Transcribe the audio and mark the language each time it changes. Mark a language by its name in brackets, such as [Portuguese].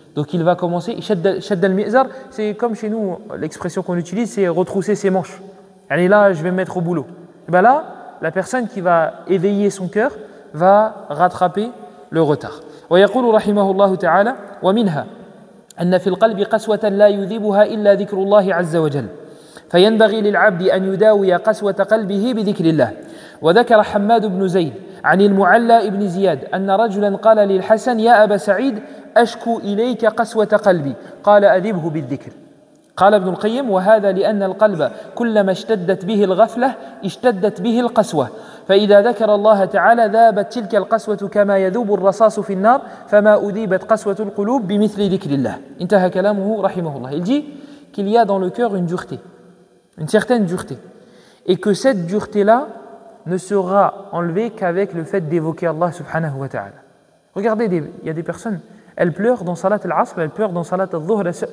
[French] Donc il va commencer, [Arabic] shadd al-mi'zar, [French] c'est comme chez nous, l'expression qu'on utilise, c'est retrousser ses manches. Allez là, je vais me mettre au boulot. Et bien là, la personne qui va éveiller son cœur va rattraper le retard. [Arabic] ويقول رحمه الله تعالى ومنها أن في القلب قسوة لا يذيبها إلا ذكر الله عز وجل فينبغي للعبد أن يداوي قسوة قلبه بذكر الله. وذكر حماد بن زيد عن المعلى بن زياد أن رجلا قال للحسن يا أبا سعيد أشكو إليك قسوة قلبي قال أذبه بالذكر. قال ابن القيم وهذا لأن القلب كلما اشتدت به الغفلة اشتدت به القسوة فإذا ذكر الله تعالى ذابت تلك القسوة كما يذوب الرصاص في النار فما أذيبت قسوة القلوب بمثل ذكر الله. انتهى كلامه رحمه الله. [French] Il dit qu'il y a dans le cœur une dureté, une certaine dureté, et que cette dureté-là ne sera enlevée qu'avec le fait d'évoquer Allah subhanahu wa ta'ala. Regardez, il y a des personnes, elles pleurent dans salat al-asr, elles pleurent dans salat al-dhuhr.